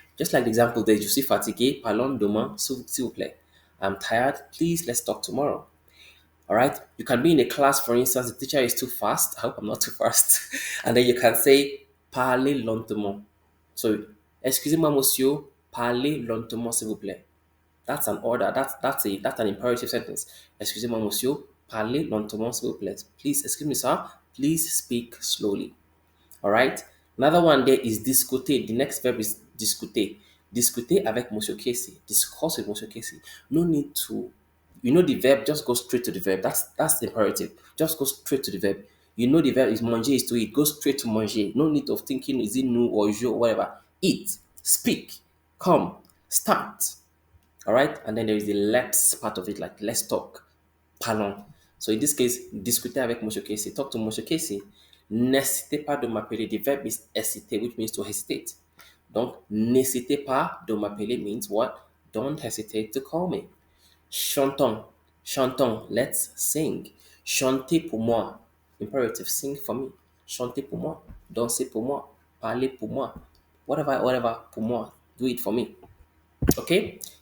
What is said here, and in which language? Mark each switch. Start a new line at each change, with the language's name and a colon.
English: Just like the example there,
French: je suis fatigué, parlons demain, s'il vous plaît.
English: I'm tired, please, let's talk tomorrow. All right. You can be in a class, for instance, the teacher is too fast. I hope I'm not too fast. And then you can say,
French: parlez lentement. So, excusez-moi, monsieur, parlez lentement, s'il vous plaît.
English: That's an order. That's an imperative sentence.
French: Excusez-moi, monsieur, parlez lentement, s'il vous plaît.
English: Please, excuse me, sir. Please speak slowly. All right. Another one there is discuter. The next verb is discuter.
French: Discuter avec Monsieur Casey.
English: Discuss with Monsieur Casey. No need to, the verb, just go straight to the verb. That's the imperative. Just go straight to the verb. You know the verb is manger is to eat. Go straight to manger. No need of thinking is it nous or je or whatever. Eat, speak, come, start. All right. And then there is the let's part of it, like let's talk.
French: Parlons.
English: So in this case,
French: discuter avec Monsieur Casey.
English: Talk to Monsieur Casey.
French: N'hésitez pas de m'appeler.
English: The verb is hésiter, which means to hesitate.
French: Donc, n'hésitez pas de m'appeler
English: means what? Don't hesitate to call me.
French: Chantons. Chantons.
English: Let's sing.
French: Chantez pour moi.
English: Imperative. Sing for me.
French: Chantez pour moi. Dansez pour moi. Parlez pour moi.
English: Whatever
French: pour moi.
English: Do it for me. Okay?